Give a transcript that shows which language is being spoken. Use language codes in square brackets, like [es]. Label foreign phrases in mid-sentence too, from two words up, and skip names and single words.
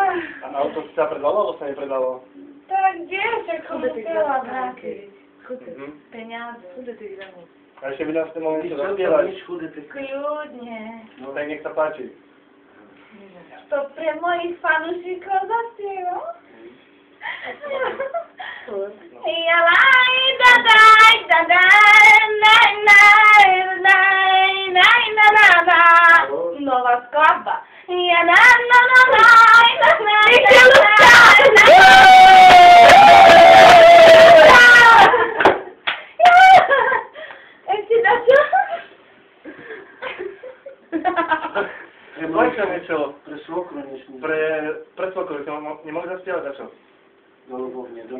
[sk] A auto si sa predalo, alebo sa nepredalo? Tak kde sa chcela vrátiť? Peniaze. A ešte by nás ste mohli niečo zaspievať. Kľudne. No tak nech sa páči. To pre mojich fanúšikov zaspievam? Jalaj, dadaj, dadaj, naj, naj, naj, naj, na, na, na. Nová skladba. Ja, na, na, na, naj, na, naj, na, naj, ešte dačo? Povedz nám niečo. Pre svokru nesmí. Pre svokru, nemohli zaspievať za čo? Do Ľubovne, do